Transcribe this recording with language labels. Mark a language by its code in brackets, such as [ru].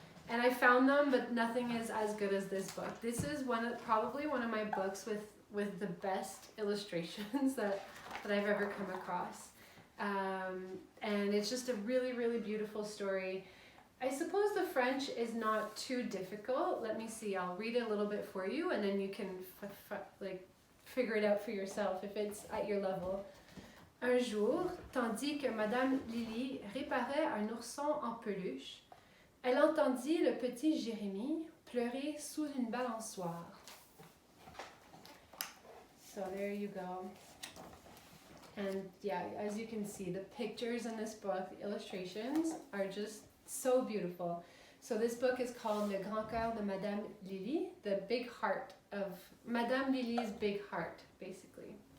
[en] And I found them, but nothing is as good as this book. This is probably one of my books with the best illustrations that I've ever come across. And it's just a really, really beautiful story. I suppose the French is not too difficult. Let me see, I'll read it a little bit for you and then you can like figure it out for yourself if it's at your level. [fr] Un jour, tandis que Madame Lily réparait un ourson en peluche, elle entendit le petit Jérémie pleurer sous une balançoire. [en] So there you go. And yeah, as you can see, the pictures in this book, the illustrations are just so beautiful. So this book is called Le Grand Cœur de Madame Lily, the big heart of Madame Lily's big heart, basically.